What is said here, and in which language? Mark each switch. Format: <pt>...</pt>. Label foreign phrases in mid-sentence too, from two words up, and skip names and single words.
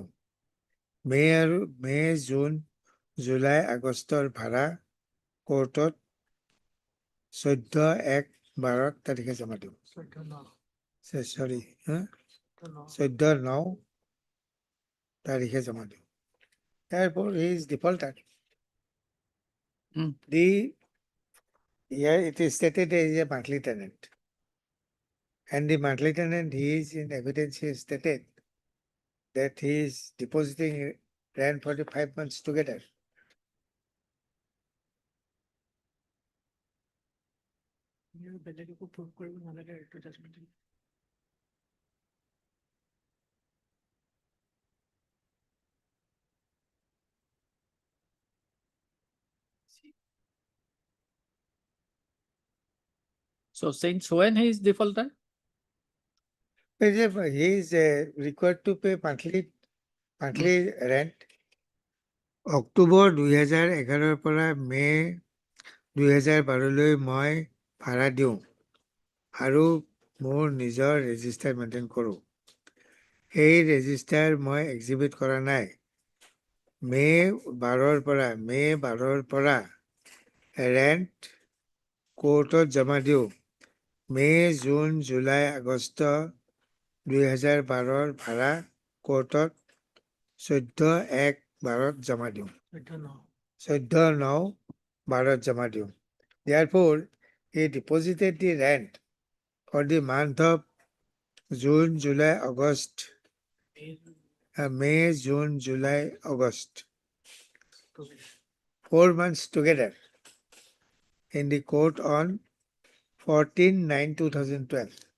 <as>মে, জুন, জুলাই, আগষ্টৰ ভাড়া কোৰ্টত 14/1/12 তাৰিখে জমা দিওঁ। Sorry, 14/9 তাৰিখে জমা দিওঁ।</as> <en>Therefore, he is defaulter. Mm. Here it is stated as a monthly tenant. And the monthly tenant, he is in evidence, he is stated that he is depositing rent for the 5 months together.</en> <as>বেলেগ একো prove কৰিব নালাগে, এইটো judgment দিলে।</as> <en>so since when he is defaulter? He is required to pay monthly rent.</en> <as>অক্টোবৰ 2011 পৰা মে 2012 মই ভাড়া দিওঁ আৰু মোৰ নিজৰ ৰেজিষ্টাৰ মেইনটেইন কৰোঁ। সেই ৰেজিষ্টাৰ মই এক্সিবিট কৰা নাই। মে 12 পৰা ৰেণ্ট কোৰ্টত জমা দিওঁ। মে, জুন, জুলাই, আগষ্ট 2012 ভাড়া কোৰ্টত 14/1/12 জমা দিওঁ। 14/9/12 জমা দিওঁ।</as> <en>Therefore, he deposited the rent for the month of June, July, August, May, June, July, August. 4 months together in the court on 14/9/2012.</en>